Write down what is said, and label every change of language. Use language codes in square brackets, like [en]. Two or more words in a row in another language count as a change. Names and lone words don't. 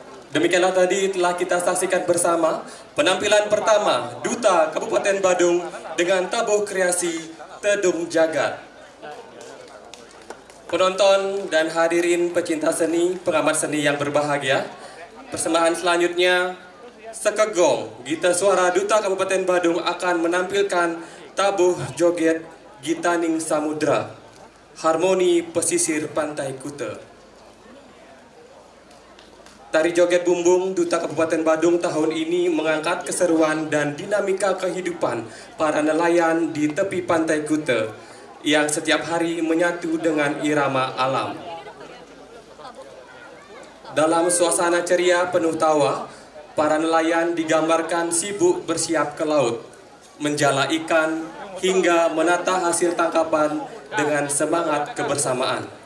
[id] Demikianlah tadi telah kita saksikan bersama penampilan pertama Duta Kabupaten Badung dengan tabuh kreasi Tedung Jagat. Penonton dan hadirin pecinta seni, pengamat seni yang berbahagia, persembahan selanjutnya Sekegong Gita Suara Duta Kabupaten Badung akan menampilkan tabuh joget Gitaning Samudra, harmoni pesisir pantai Kuta. Tari joget bumbung Duta Kabupaten Badung tahun ini mengangkat keseruan dan dinamika kehidupan para nelayan di tepi pantai Kuta yang setiap hari menyatu dengan irama alam. Dalam suasana ceria penuh tawa, para nelayan digambarkan sibuk bersiap ke laut, menjala ikan hingga menata hasil tangkapan dengan semangat kebersamaan.